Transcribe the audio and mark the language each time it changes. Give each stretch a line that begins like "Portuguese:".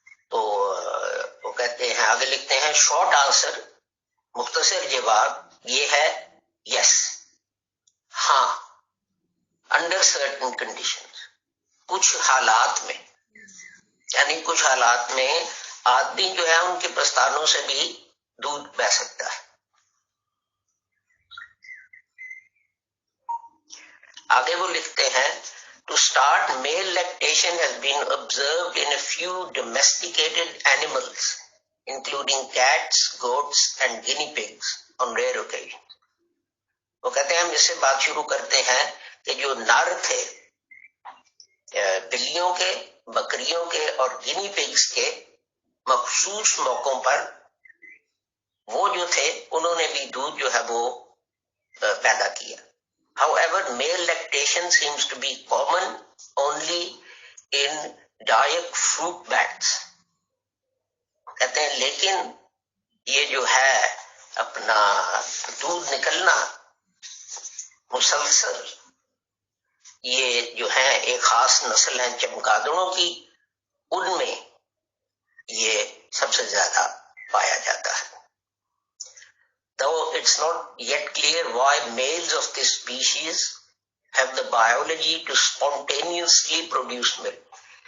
Urdu: تو وہ کہتے ہیں، آگے لکھتے ہیں،
English: short answer,
Urdu: مختصر جواب یہ ہے یس، ہاں،
English: under certain conditions,
Urdu: کچھ حالات میں، یعنی کچھ حالات میں آدمی جو ہے ان کے پستانوں سے بھی دودھ بہ سکتا ہے. آگے وہ لکھتے ہیں،
English: to start male lactation has been observed in a few domesticated animals including cats, goats and guinea pigs on rare occasions.
Urdu: وہ کہتے ہیں ہم اس سے بات شروع کرتے ہیں کہ جو نر تھے بلیوں کے، بکریوں کے اور گینی پگز کے، مخصوص موقعوں پر وہ جو تھے انہوں نے بھی دودھ جو ہے وہ پیدا کیا.
English: However, male lactation seems to be common only in dioic fruit bats.
Urdu: کہتے ہیں لیکن یہ جو ہے اپنا دودھ نکلنا مسلسل، یہ جو ہے ایک خاص نسل ہے چمگادڑوں کی، ان میں یہ سب سے زیادہ پایا جاتا ہے.
English: Though it's not yet clear why males of this species have the biology to spontaneously produce milk.